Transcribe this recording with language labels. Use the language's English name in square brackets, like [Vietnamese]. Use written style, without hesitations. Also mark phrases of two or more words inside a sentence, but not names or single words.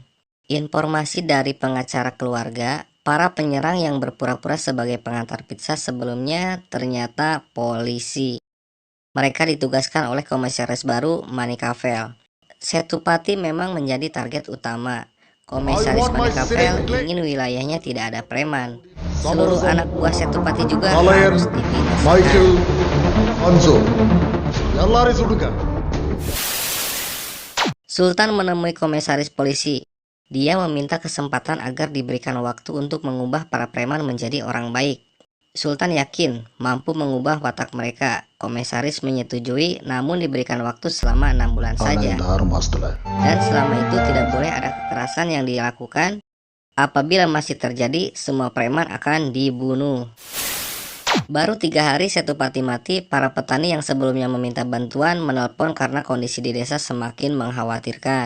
[Indonesian] Informasi dari pengacara keluarga, Para penyerang yang berpura-pura sebagai pengantar pizza sebelumnya ternyata polisi. Mereka ditugaskan oleh komisaris baru Manikavel. Setupati memang menjadi target utama. Komisaris Manikavel ingin wilayahnya tidak ada preman. Seluruh anak buah Setupati juga Kalian, harus dibinasakan. [Tamil] Michael, Hanzo, எல்லாரையும் சுடுங்க. [Indonesian] Sultan menemui komisaris polisi. Dia meminta kesempatan agar diberikan waktu untuk mengubah para preman menjadi orang baik. Sultan yakin mampu mengubah watak mereka. Komisaris menyetujui, namun diberikan waktu selama 6 bulan [Tamil] ஆனா [Indonesian] saja. [Tamil] இந்த 6 மாசத்துல [Indonesian] Dan selama itu tidak boleh ada kekerasan yang dilakukan. Apabila masih terjadi, semua preman akan dibunuh. Baru 3 hari Setupati mati, para petani yang sebelumnya meminta bantuan menelpon karena kondisi di desa semakin mengkhawatirkan.